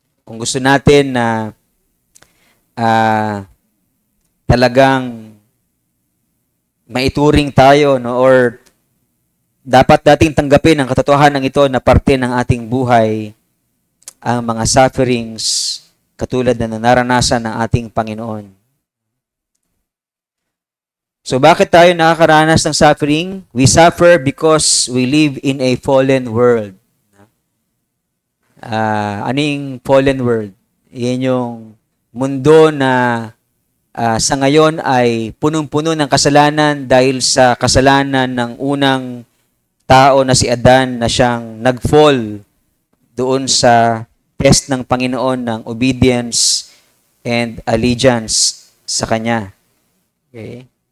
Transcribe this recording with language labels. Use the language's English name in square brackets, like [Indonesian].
[Filipino] Kung gusto natin na talagang maituring tayo, no, or dapat dating tanggapin ang katotohanan ito na parte ng ating buhay, ang mga sufferings katulad na naranasan ng ating Panginoon. So bakit tayo nakakaranas ng suffering? [English] We suffer because we live in a fallen world. [Filipino] Ano yung fallen world? Yan yung mundo na sa ngayon ay punong-puno ng kasalanan dahil sa kasalanan ng unang tao na si Adan na siyang nag-fall doon sa test ng Panginoon ng [English] obedience and allegiance [Filipino] sa Kanya. Okay?